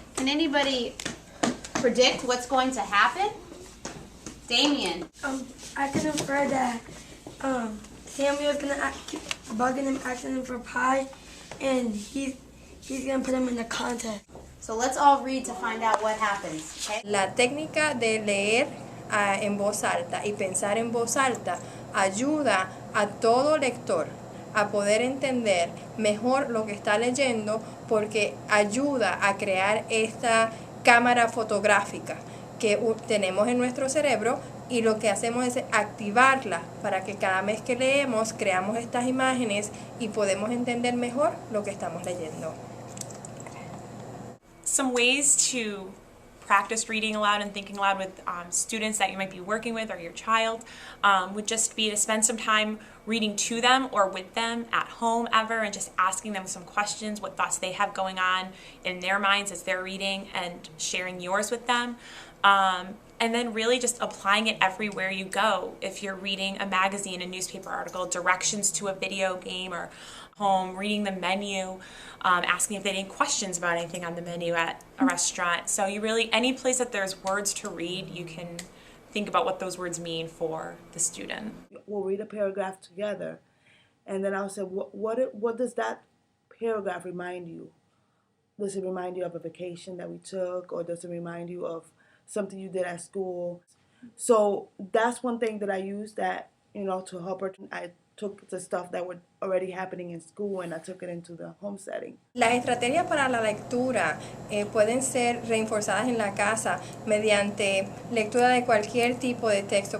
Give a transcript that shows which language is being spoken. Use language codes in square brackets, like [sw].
[en] Can anybody predict what's going to happen? Damien. I can infer that Samuel's gonna keep bugging him, asking him for pie, and he's gonna put him in the contest. So let's all read to find out what happens. Okay? [es] La técnica de leer en voz alta y pensar en voz alta ayuda a todo lector a poder entender mejor lo que está leyendo, porque ayuda a crear esta cámara fotográfica que tenemos en nuestro cerebro, y lo que hacemos es activarla para que cada vez que leemos creamos estas imágenes y podemos entender mejor lo que estamos leyendo. [en] Some ways to practice reading aloud and thinking aloud with students that you might be working with or your child would just be to spend some time reading to them or with them at home and just asking them some questions, what thoughts they have going on in their minds as they're reading, and sharing yours with them. And then really just applying it everywhere you go. If you're reading a magazine, a newspaper article, directions to a video game, or home, reading the menu, asking if they had any questions about anything on the menu at a restaurant. So you really, any place that there's words to read, you can think about what those words mean for the student. We'll read a paragraph together, and then I'll say, what does that paragraph remind you? Does it remind you of a vacation that we took, or does it remind you of something you did at school? So that's one thing that I use that, to help her. I took the stuff that were already happening in school and I took it into the home setting. [es] Las estrategias para la lectura pueden ser reforzadas en la casa mediante lectura de cualquier tipo de texto.